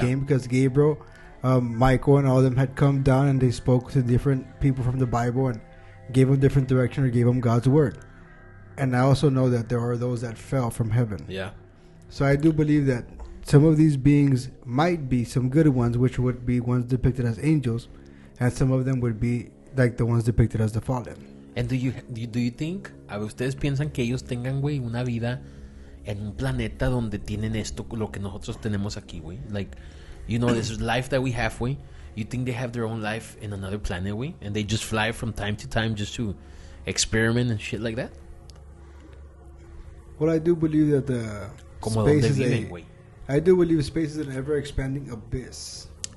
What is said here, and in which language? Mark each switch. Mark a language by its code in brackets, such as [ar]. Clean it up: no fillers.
[en] came because Gabriel, Michael, and all of them had come down and they spoke to different people from the Bible and gave them different direction or gave them God's word. And I also know that there are those that fell from heaven. Yeah. So I do believe that some of these beings might be some good ones, which would be ones depicted as angels, and some of them would be like the ones depicted as the fallen. And do you think, [es] a ver, ustedes piensan que ellos tengan, güey, una vida en un planeta donde tienen esto, lo que nosotros tenemos aquí, güey? [en] Like, this life that we have, güey. You think they have their own life in another planet, güey? And they just fly from time to time just to experiment and shit like that? Well, I do believe that the [es] Como [en] space [es] donde [en] is [es] viven, güey. [en] I do believe space is an ever-expanding abyss.